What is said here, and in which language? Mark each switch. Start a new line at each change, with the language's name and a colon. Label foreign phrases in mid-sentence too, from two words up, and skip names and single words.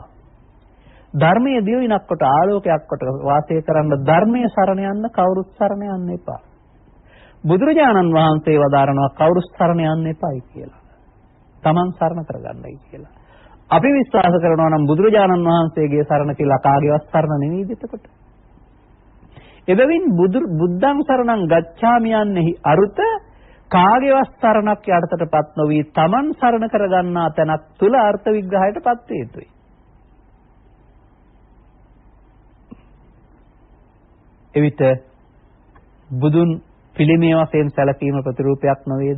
Sinhala: ධර්මයේ දිවයිනක් කොට ආලෝකයක් කොට වාසය කරන්න ධර්මයේ සරණ යන්න කවුරුත් සරණ යන්න එපා. බුදුරජාණන් වහන්සේ වදාරනවා කවුරුත් සරණ යන්න එපායි කියලා. තමන් සරණ කරගන්නයි කියලා. අපි විශ්වාස කරනවා නම් බුදුරජාණන් වහන්සේගේ සරණ කියලා කාගේවත් සරණ නෙවෙයිද එතකොට? එබැවින්
Pali: බුද්ධං සරණං ගච්ඡාමි
Sinhala: යන්නේහි අරුත කාගේවත් සරණක් යටතටපත් නොවි තමන් සරණ කරගන්නා තැනක් තුල අර්ථ විග්‍රහයටපත් වේ යුතුයි. එවිට බුදුන් පිළිමේ වශයෙන් සැලකීම ප්‍රතිරූපයක් නොවේද?